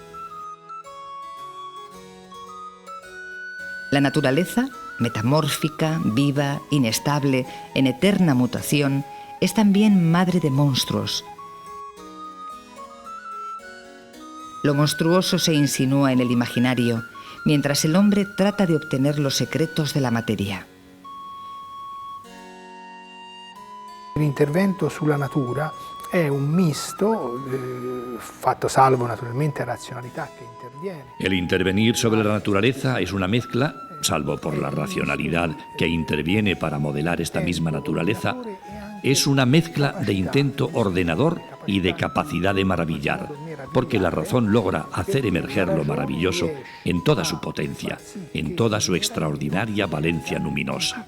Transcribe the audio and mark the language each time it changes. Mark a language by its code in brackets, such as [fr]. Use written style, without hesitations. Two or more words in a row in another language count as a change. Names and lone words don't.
[es] La naturaleza, metamórfica, viva, inestable, en eterna mutación, es también madre de monstruos. Lo monstruoso se insinúa en el imaginario, mientras el hombre trata de obtener los secretos de la materia. [it] L'intervento sulla natura è un misto, fatto salvo naturalmente la razionalità che interviene. [es] El intervenir sobre la naturaleza es una mezcla, salvo por la racionalidad que interviene para modelar esta misma naturaleza, es una mezcla de intento ordenador y de capacidad de maravillar, porque la razón logra hacer emerger lo maravilloso en toda su potencia, en toda su extraordinaria valencia luminosa.